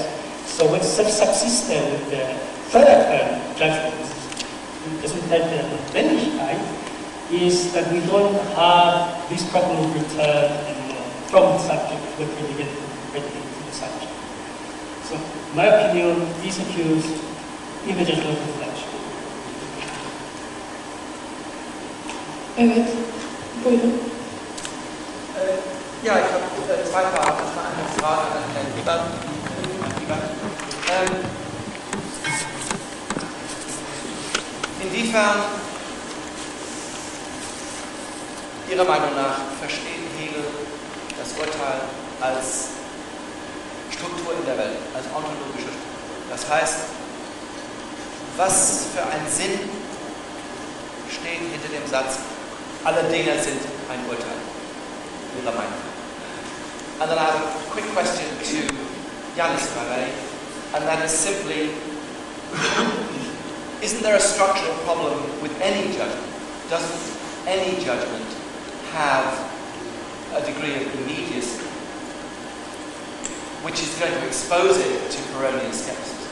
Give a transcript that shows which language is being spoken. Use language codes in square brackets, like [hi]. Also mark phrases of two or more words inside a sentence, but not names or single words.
[en] So what's subsistent with the third judgment, [de] Gesundheit der Notwendigkeit, [en] is that we don't have this problem of return from the subject to the predicate to the subject. So, in my opinion, this occurs in the judgment of reflection. [tr] Evet, buyurun. [de] Ja, ich habe zwei Fragen. Eine Frage an Herrn Lieber. Inwiefern, Ihrer Meinung nach, versteht Hegel das Urteil als Struktur in der Welt, als ontologische Struktur? Das heißt, was für ein Sinn steht hinter dem Satz, alle Dinge sind ein Urteil, Ihrer Meinung nach? [en] And then I have a quick question to Yanis Marais, and that is simply, isn't there a structural problem with any judgment? Doesn't any judgment have a degree of immediacy which is going to expose it to Pyrrhonian skepticism?